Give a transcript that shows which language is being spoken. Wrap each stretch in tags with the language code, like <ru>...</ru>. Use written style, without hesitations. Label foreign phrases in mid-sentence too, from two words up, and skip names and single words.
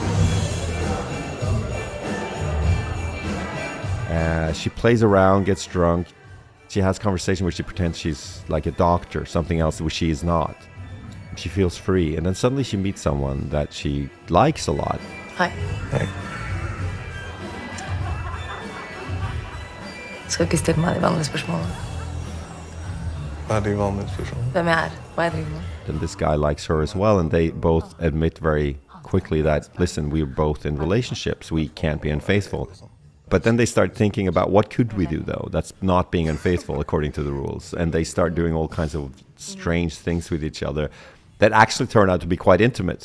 <en>She plays around, gets drunk. She has conversation where she pretends she's like a doctor, something else which she is not. She feels free, and then suddenly she meets someone that she likes a lot. Hi. Hey.</en> <no>Skal ikke stille meg de vanlige spørsmålene. Hva de vanlige spørsmålene? Hvem jeg hva jeg driver med.</no> <en>And this guy likes her as well, and they both admit very quickly that, listen, we're both in relationships. We can't be unfaithful. But then they start thinking about, what could we do, though? That's not being unfaithful according to the rules. And they start doing all kinds of strange things with each other that actually turn out to be quite intimate.</en>